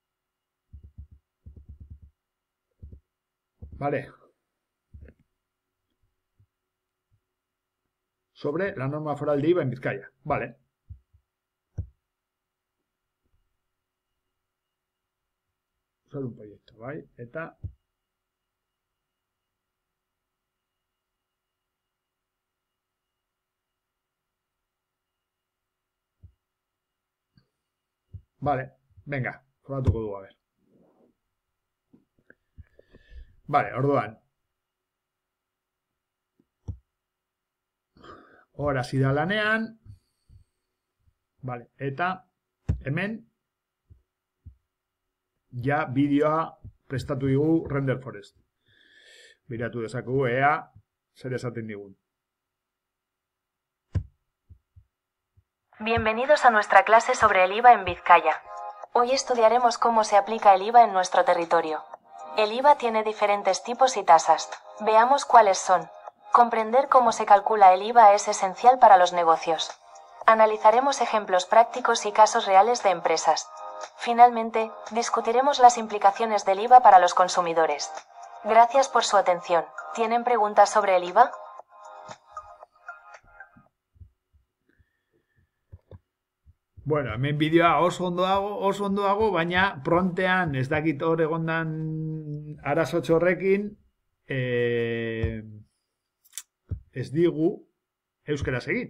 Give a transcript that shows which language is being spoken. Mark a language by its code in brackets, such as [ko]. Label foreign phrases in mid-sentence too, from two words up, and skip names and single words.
[es] vale. sobre la norma foral de IVA en Bizkaia. Vale. Solo un proyecto, [eu] bai? Eta [es] vale, venga, [eu] probatuko dugu, [es] a ver. [eu] Vale, orduan. Hor hasi da lanean. Vale, eta hemen ja bideoa prestatu digu Render Forest. Biratu dezakegu ea zer esaten digun. [es] Bienvenidos a nuestra clase sobre el IVA en Vizcaya. Hoy estudiaremos cómo se aplica el IVA en nuestro territorio. El IVA tiene diferentes tipos y tasas. Veamos cuáles son. Comprender cómo se calcula el IVA es esencial para los negocios. Analizaremos ejemplos prácticos y casos reales de empresas. Finalmente, discutiremos las implicaciones del IVA para los consumidores. Gracias por su atención. ¿Tienen preguntas sobre el IVA? [eu] Bueno, hemen bideoa oso ondo dago, baina prontean ez dakit hor egondan arazotxo horrekin ez digu euskaraz egin.